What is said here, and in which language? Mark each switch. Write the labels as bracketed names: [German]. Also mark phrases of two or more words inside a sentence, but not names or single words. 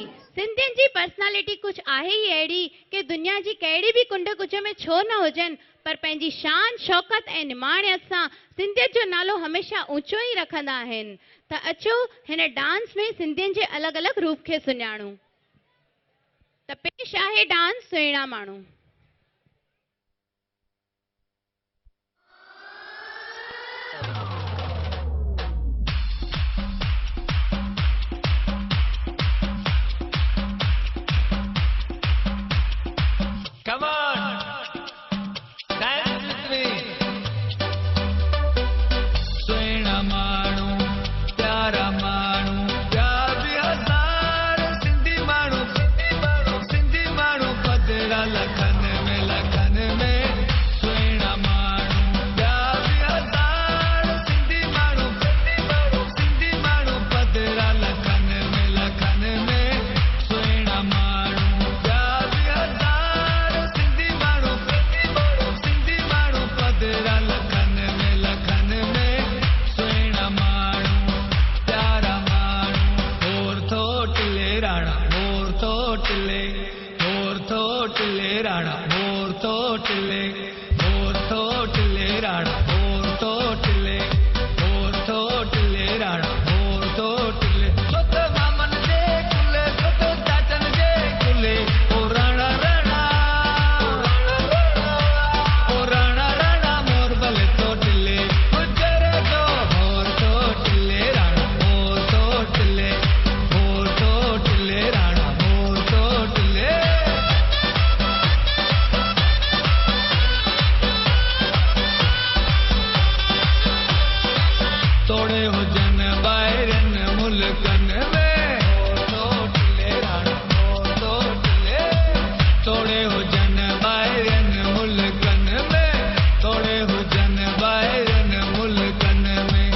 [Sindhi] सिंधियुनि जी पर्सनालिटी कुछ आहे ही अहिड़ी कि दुनिया जी कहिड़ी बि कुंड कुछ में छो न हुजनि, पर पंहिंजी शान शौकत ऐं निमाणियत सां सिंधियत जो नालो हमेशा ऊंचो ई रखंदा आहिनि। त अचो हिन डांस में सिंधियुनि जे अलॻि अलॻि रूप खे सुञाणूं। त पेश आहे डांस सुहिणा माण्हू। [English] Come on, dance with me. [Sindhi] सुहिणा माण्हू, प्यारा माण्हू, प्यार बि हज़ार सिंधी माण्हू, सिंधी माण्हू पधरा लखन में सुहिणा माण्हू, प्यार बि हज़ार सिंधी माण्हू पधरा लखन में सुहिणा माण्हू, प्यार बि हज़ार सिंधी माण्हू पधरा लखन में सुहिणा माण्हू, प्यारा माण्हू। होर थोटले राणा, होर थोटले राणा, होर थोटले राणा, होर थोटले राणा, होर थोटले। सोत मामन जे कुले, सोत चाचन जे कुले, ओ राणा राणा, ओ राणा राणा मोर भले थोटले, गुजरे जो होर थोटले राणा, होर थोटले राणा, होर थोटले। तोड़े हुजन ॿाहिरन मुल्कन में, थोटले राणा, थोटले। तोड़े हुजन ॿाहिरन मुल्कन में, तोड़े हुजन ॿाहिरन मुल्कन में।